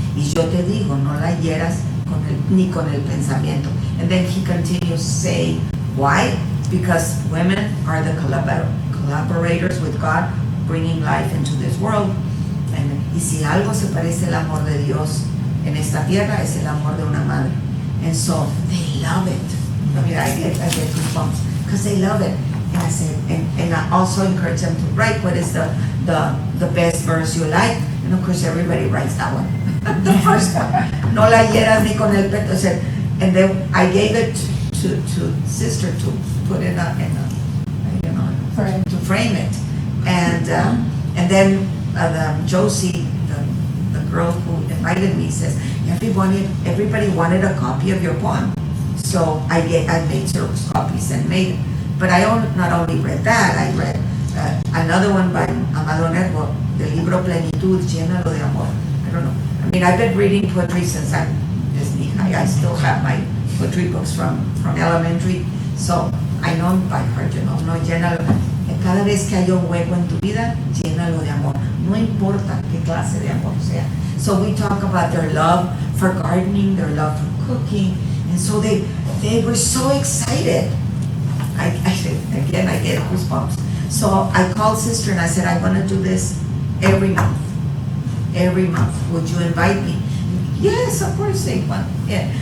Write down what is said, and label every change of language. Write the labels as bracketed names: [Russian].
[Spanish] Y yo te digo, no la hieras ni con el pensamiento. [English] And then he continues saying, why? Because women are the collaborators with God, bringing life into this world. [Spanish] Y si algo se parece al amor de Dios en esta tierra, es el amor de una madre. [English] And so they love it. I mean, I get goosebumps because they love it. And I said, and I also encourage them to write what is the best verse you like. And of course, everybody writes that one. The first one. [Spanish] No la hieras ni con el peto. [English] And then I gave it to sister to put in a you know, to frame it. And then Josie, the girl who invited me, says, everybody wanted a copy of your poem. So I made Xerox copies and made it. But I not only read that, I read another one by Amado Nervo, the libro Plenitud, Llénalo de Amor. I don't know. I mean, I've been reading poetry since I'm this high. I still have my poetry books from elementary. So I know by heart, you know, [Spanish] no, llénalo. Cada vez que haya un hueco en tu vida, llénalo de amor. No importa qué clase de amor sea. [English] So we talk about their love for gardening, their love for cooking. And so they were so excited. I get goosebumps. So I called sister and I said, I want to do this every month. Every month. Would you invite me? Yes, of course they want. Yeah.